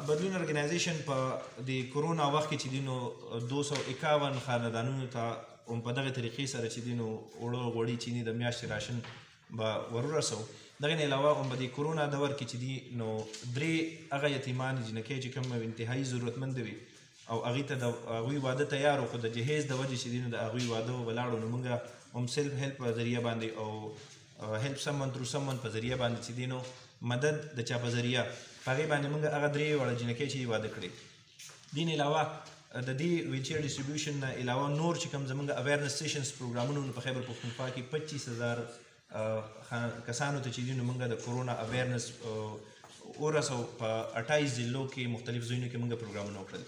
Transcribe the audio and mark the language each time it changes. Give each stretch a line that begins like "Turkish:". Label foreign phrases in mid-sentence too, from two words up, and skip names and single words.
Pashto: بدلون ارګنایزیشن په د کرونا وخت کې چې دی نو 251 خاندانونو ته هم په دغه طریقې سره چې دی نو اوړه غوړي چیني د میاشتې راشن به ورورسو. دغې نه علاوه هم په د کرونا دور کې چې دی نو 3 هغه یتیمان جنکۍ چې کوم انتهایي ضرورتمند وي او هغې ته د هغوی واده تیار و، خو د جهیز د وجې چې دی نو د هغوی واده ولاړو نو موږ هم
English: self help
Pashto: په ذریعه باندې او
English: help someone through someone
Pashto: په ذریعه باندې چې دی نو مدد د چا په ذریعه په هغې باندې موږ هغه 3 وړه جنکۍ چې واده کړې. دې نه علاوه د دې ویلچیر ډسټریبیوشن نه علاوه نور چې کوم زموږ
English: awareness sessions
Pashto: پروګرامونه په خیبر پښتونخوا کې 25,000 کسانو ته چې دی نو موږ د کرونا اویرنس ورسو په 28 ضلعو کې مختلف ځایونو کې موږ پروګرامونه وکړل.